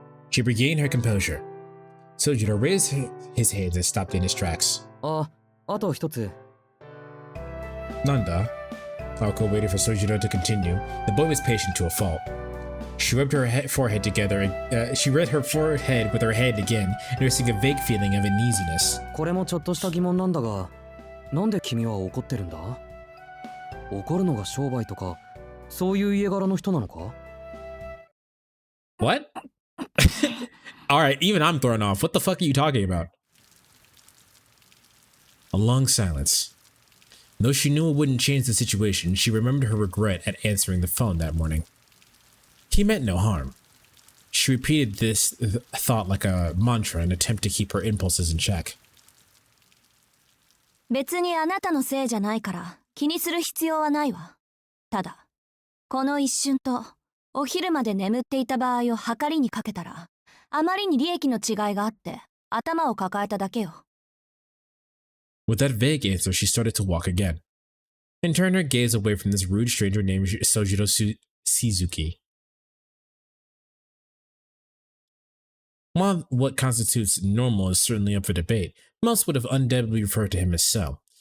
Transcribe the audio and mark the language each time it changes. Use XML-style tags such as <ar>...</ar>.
<en>She regained her composure. Sojiro raised his hands and stopped in his tracks.</en> <ja>あと一つ。 Nanda.</ja> <en>Aoko waited for Sojiro to continue. The boy was patient to a fault. She rubbed her forehead together. She rubbed her forehead with her hand again, noticing a vague feeling of uneasiness.</en> <ja>これもちょっとした疑問なんだが、なんで君は怒ってるんだ？怒るのが商売とか、そういう家柄の人なのか？</ja> <en>What? Alright, even I'm thrown off. What the fuck are you talking about? A long silence. Though she knew it wouldn't change the situation, she remembered her regret at answering the phone that morning. He meant no harm. She repeated this thought like a mantra in an attempt to keep her impulses in check.</en> <ja>別にあなたのせいじゃないから気にする必要はないわ。ただ、この一瞬とお昼まで眠っていた場合を計りにかけたら、あまりに利益の違いがあって頭を抱えただけよ。</ja> <en>With that vague answer, she started to walk again, and turned her gaze away from this rude stranger named Sojiro Shizuki. While what constitutes normal is certainly up for debate, most would have undoubtedly referred to him as so.</en>